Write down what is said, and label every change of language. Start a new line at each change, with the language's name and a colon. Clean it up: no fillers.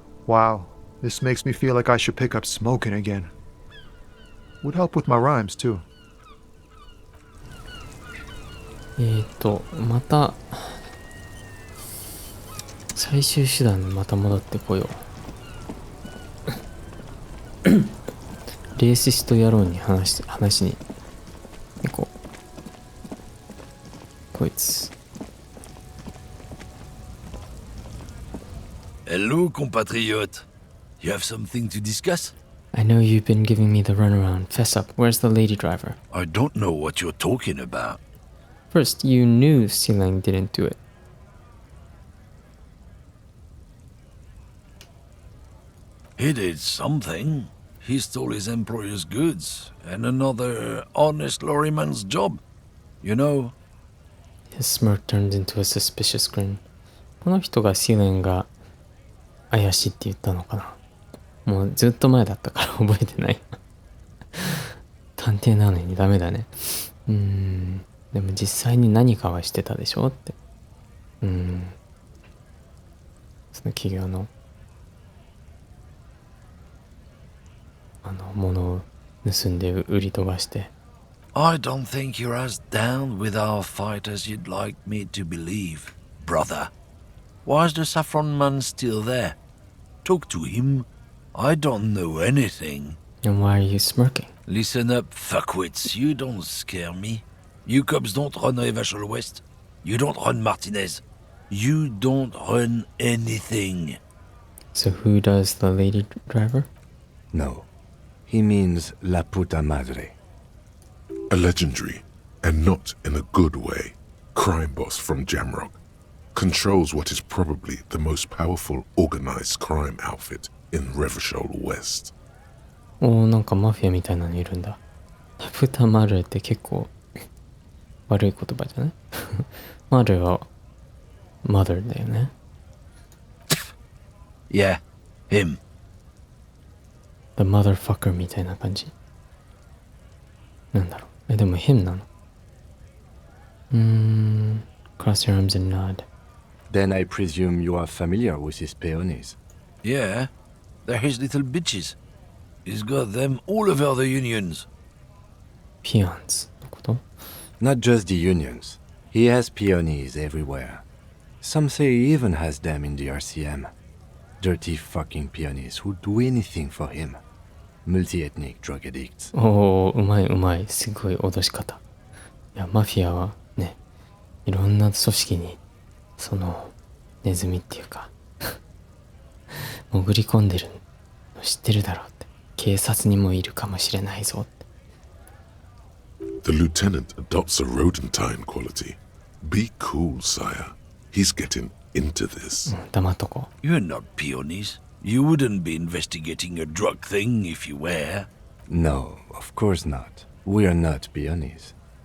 English: Wow, this makes me feel like I should pick up smoking again. Would help with my rhymes too.
Japanese: また、最終手段にまた戻ってこよう。レーシスト野郎に話に行こう。こいつ。
English: Hello, compatriote. You have something to discuss? I know you've been giving me the runaround. Fess up. Where's the lady driver? I don't know what you're talking about. First, you knew Sealang didn't do it. He did something. He stole his employer's goods and another honest lorryman's job. You know. His smirk turned into a suspicious grin.
Japanese: この人がシーレンが怪しいって言ったのかな。もうずっと前だったから覚えてない。探偵なのにダメだね。でも実際に何かはしてたでしょって。その企業の物を盗んで売り飛ばして。
English: I don't think you're as down with our fight as you'd like me to believe, brother. Why is the saffron man still there? Talk to him. I don't know anything. And why are you smirking? Listen up, fuckwits. You don't scare me. You cops don't run Revachol West. You don't run Martinez. You don't run anything. So who does the lady driver? No. He means La Puta Madre. A legendary, and not in a good way, crime boss from Jamrock. Controls what is probably the most powerful organized crime outfit in Revachol West.
Japanese: おー、なんかマフィアみたいなのいるんだ。ラプタマルって結構悪い言葉じゃないマルはマダーだよね。
English: Yeah, him. The motherfucker
Japanese: みたいな感じ。なんだろう。でもhimなの。
English: Cross your arms and nod. Then I presume you are familiar with his peonies. Yeah, they're his little bitches. He's got them all over the unions.
Japanese: Peons のこと？
English: Not just the unions. He has peonies everywhere. Some say he even has them in the RCM. Dirty fucking peonies who'd do anything for him. Multi-ethnic drug addicts.
Japanese: おー、うまいうまい。すごい脅し方。いや、マフィアはね、いろんな組織に、その、ネズミっていうか、潜り込んでるの知ってるだろうって。警察にもいるかもしれないぞって。
English: The lieutenant adopts a rodentine quality. Be cool, sire. He's getting into this.
Japanese: 黙っとこう。
English: You're not peonies. You wouldn't be investigating a drug thing if you were. No, of course not. We are not peonies.